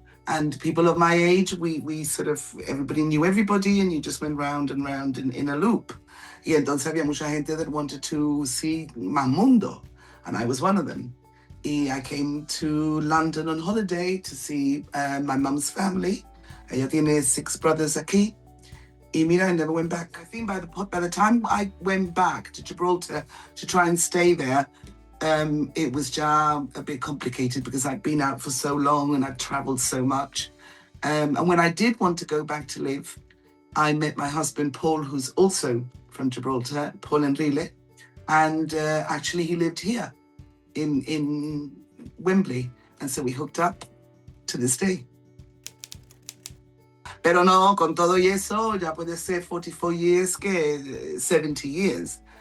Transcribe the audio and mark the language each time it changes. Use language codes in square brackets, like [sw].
[en] And people of my age, we sort of, everybody knew everybody and you just went round and round in a loop. [es] Y entonces había mucha gente [en] that wanted to see [es] más mundo. [en] And I was one of them. Y I came to London on holiday to see my mum's family. [es] Ella tiene 6 [en] brothers [es] aquí. Y mira, [en] I never went back. I think by the time I went back to Gibraltar to try and stay there, it was ya a bit complicated because I'd been out for so long and I'd traveled so much. And when I did want to go back to live, I met my husband, Paul, who's also from Gibraltar, Paul Enrile. And actually he lived here in Wembley. And so we hooked up to this day. [es] Pero no, con todo y eso, ya puede ser 44 [en] years [es] que 70 years.